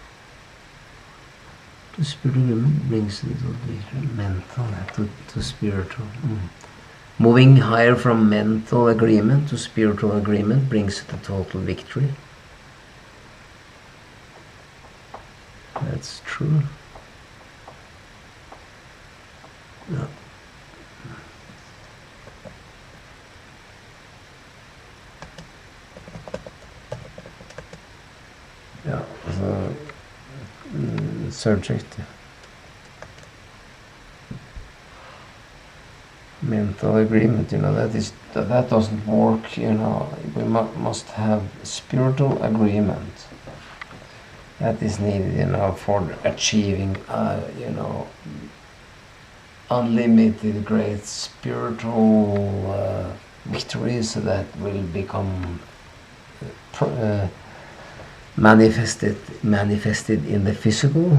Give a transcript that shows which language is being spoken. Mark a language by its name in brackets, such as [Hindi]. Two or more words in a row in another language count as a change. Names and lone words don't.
[English] To spiritual agreement brings the mental to spiritual. Moving higher from mental agreement to spiritual agreement brings the total victory. That's true. [Norwegian] Ja. Ja, altså subject. [English] Mental agreement, that doesn't work, we must have spiritual agreement. That is needed, for achieving, unlimited great spiritual victories that will become manifested in the physical.